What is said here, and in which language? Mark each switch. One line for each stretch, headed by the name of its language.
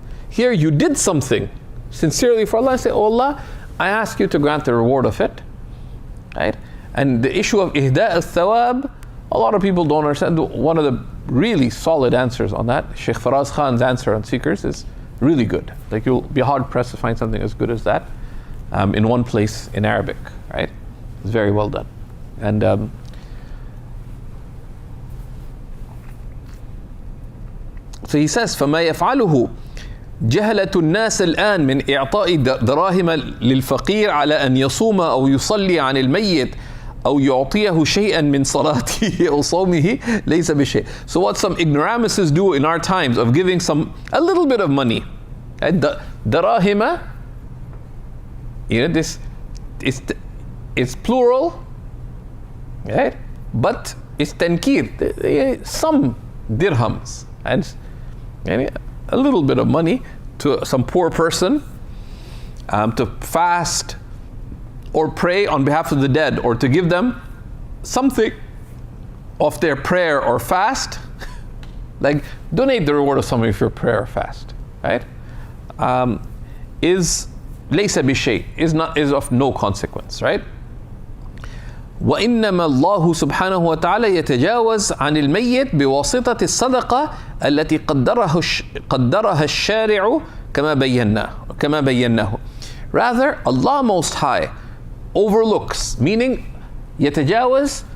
English: Here you did something sincerely for Allah, and say, oh Allah, I ask you to grant the reward of it. Right? And the issue of ihda' al-thawab, a lot of people don't understand. One of the really solid answers on that, Sheikh Faraz Khan's answer on seekers, is really good. Like, you'll be hard pressed to find something as good as that in one place in Arabic, right? It's very well done. And so he says,
Arabic: فَمَا يَفْعَلُهُ جهلة الناس الآن من إعطاء دراهم للفقير على أن يصوم أو يصلي عن الميت أو يعطيه شيئا من صلاته أو صومه ليس بشيء.
English: So what some ignoramuses do in our times of giving a little bit of money, darahima, this it's plural, right? But it's tankir, some dirhams, and a little bit of money to some poor person to fast or pray on behalf of the dead, or to give them something of their prayer or fast, like donate the reward of somebody for your prayer or fast, right? Is laysa bishay, is of no consequence, right?
Arabic: وإنما الله سبحانه وتعالى يتجاوز عن الميت بواسطة الصدقة التي قدرها الشارع كما بيناه.
English: Rather, Allah Most High overlooks, meaning يتجاوز